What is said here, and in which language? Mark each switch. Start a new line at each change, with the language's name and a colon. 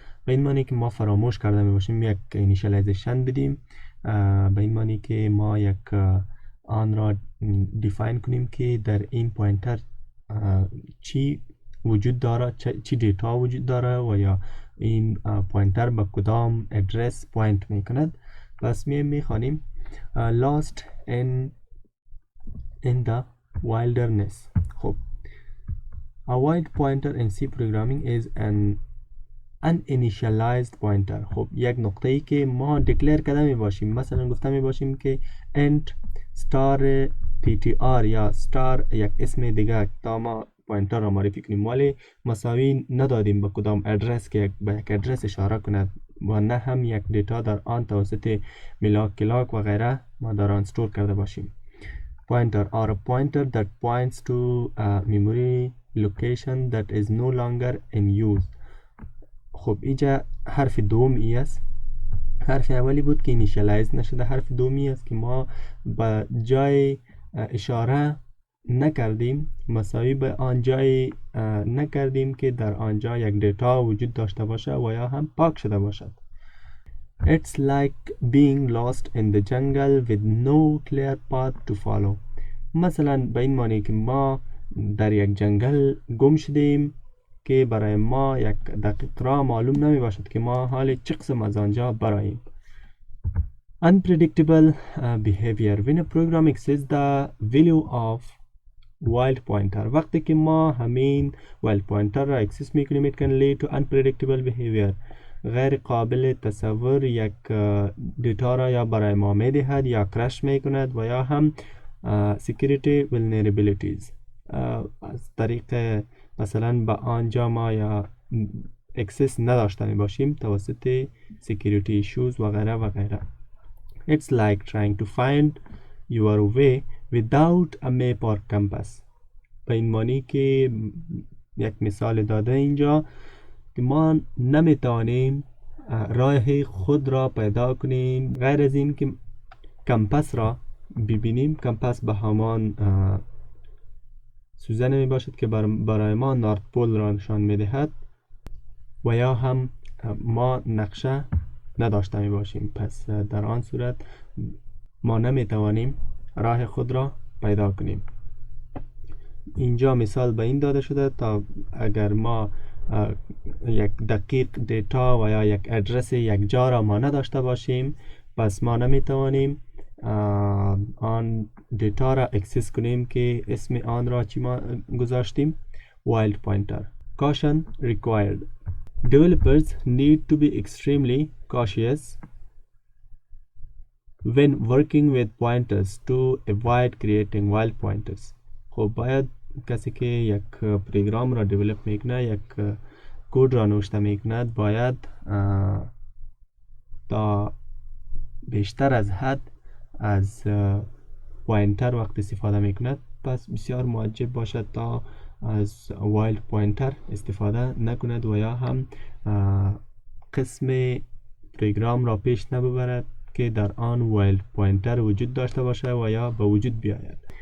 Persian: به این معنی که ما فراموش کرده می باشیم یک اینیشیالایزیشن بدیم. به این معنی که ما یک آن را دیفاین کنیم که در این پوینتر چی وجود داره، چی دیتا وجود داره و یا این پوینتر به کدام ادرس پوینت میکند. پس میخوانیم
English: lost in the wilderness. خب a wild pointer in C programming is an uninitialized pointer.
Persian: خب یک نقطه ای که ما دکلیر کرده می باشیم، مثلا گفته می باشیم که int star ptr یا star یک اسم دیگه تا ما پوینتر را معرفی کنیم ولی مساوی ندادیم به کدام ادرس که به یک ادرس اشاره کند و نه هم یک دیتا در آن توسط ملاک کلاک و غیره ما در آن استور کرده باشیم.
English: Pointer or a pointer that points to a memory location that is no longer in use.
Persian: خب اینجا حرف دومی است. حرف اولی بود که اینیشیالایز نشده، حرف دومی است که ما به جای اشاره نکردیم مساوی به آن جای نکردیم که در آنجا یک دیتا وجود داشته باشه و یا هم پاک شده باشد.
English: It's like being lost in the jungle with no clear path to follow.
Persian: مثلا به این معنی که ما در یک جنگل گم شدیم که برای ما یک دقیق راه معلوم نمی باشد که ما حال چه قسم از آنجا براییم.
English: Unpredictable behavior when a program exceeds the value of wild pointer.
Persian: وقتی که ما همین wild pointer را اکسس میکنیم
English: it can lead to unpredictable behavior.
Persian: غیر قابل تصور یک دیتا را یا برای ما میدهد یا کرش میکند و یا هم security vulnerabilities. از طریق مثلا به آنجا ما یا اکسس نداشته می باشیم توسط security issues و غیره و غیره.
English: It's like trying to find your way without a map or compass.
Persian: به این معنی که یک مثال داده اینجا که ما نمیتوانیم راه خود را پیدا کنیم غیر از این که کمپس را ببینیم. کمپس به همان سوزن می باشد که برای ما نورت پول را نشان می دهد و یا هم ما نقشه نداشته می باشیم. پس در آن صورت ما نمی توانیم راه خود را پیدا کنیم. اینجا مثال به این داده شده تا اگر ما یک دقیق دیتا و یا یک ادرس یک جا را ما نداشته باشیم پس ما نمی توانیم آن دیتا را اکسس کنیم که اسم آن را چی ما گذاشتیم wild pointer.
English: Caution required. Developers need to be extremely cautious when working with pointers to avoid creating wild pointers.
Persian: خب باید کسی که یک پروگرام را دیولپ میکنه یک کد را نوشته میکند باید تا بیشتر از حد از پوینتر وقت استفاده میکند پس بسیار مواجب باشد تا از وایلد پوینتر استفاده نکند و یا هم قسم پروگرام را پیش نببرد که در آن وایلد پوینتر وجود داشته باشه و یا به وجود بیاید.